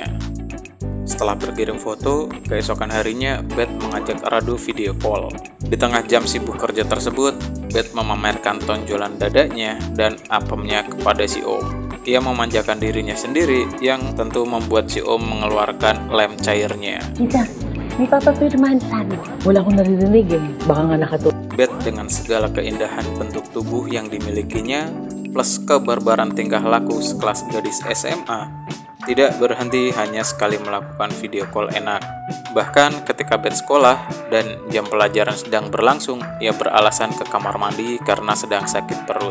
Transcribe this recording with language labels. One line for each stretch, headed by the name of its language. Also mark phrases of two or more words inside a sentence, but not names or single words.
Indonesian: Setelah berkirim foto, keesokan harinya Beth mengajak Radu
English: video call.
Indonesian: Di tengah jam sibuk kerja tersebut, Beth memamerkan tonjolan dadanya dan apemnya kepada si Om. Ia memanjakan dirinya sendiri yang tentu membuat si Om mengeluarkan lem cairnya.
Filipino: Tita, may papapirmahan sana. Wala akong naririnig eh. Baka nga nakatulog.
Indonesian: Beth dengan segala keindahan bentuk tubuh yang dimilikinya plus kebarbaran tingkah laku sekelas gadis SMA tidak berhenti hanya sekali melakukan
English: video call
Indonesian: enak. Bahkan ketika Beth sekolah dan jam pelajaran sedang berlangsung, ia beralasan ke kamar mandi karena sedang sakit perut.